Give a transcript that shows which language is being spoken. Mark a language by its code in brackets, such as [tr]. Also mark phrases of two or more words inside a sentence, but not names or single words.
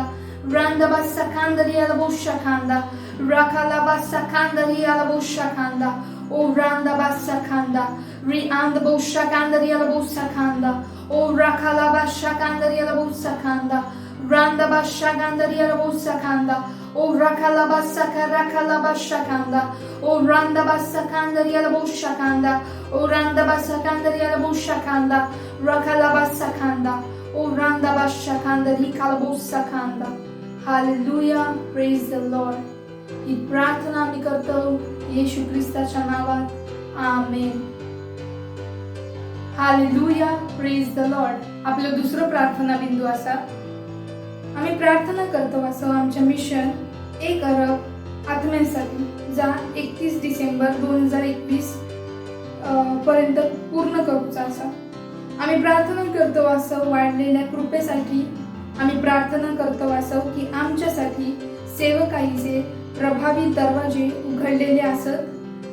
[en] Randa bassa kanda ri alabosha kanda. Rakala bassa kanda ri alabosha kanda. O randa bassa kanda. Ri anda bosha kanda ri alabosa kanda. O rakala basha kanda ri alabosa kanda. Randa basha kanda ri alabosa kanda. O rakalabasaka rakalabashakanda. O randabasakanda rialaboshakanda. O randabasakanda rialaboshakanda. Rakalabasakanda. O randabashakanda rikalabosakanda. Hallelujah. Praise the Lord. [mr] ही प्रार्थना आम्ही करतो येशू ख्रिस्ताच्या नावात. आमेन. हालेलुया. [en] Praise the Lord. [mr] आपलं दुसरं प्रार्थना बिंदू असा आम्ही प्रार्थना करतो असं आमच्या मिशन 1 अरब आत्म्यांसाठी जा 31 डिसेंबर 2021 पर्यंत पूर्ण करूचा असा आम्ही प्रार्थना करतो असं वाढलेल्या कृपेसाठी आम्ही प्रार्थना करतो असं की आमच्यासाठी सेवकाईचे प्रभावी दरवाजे उघडलेले असत.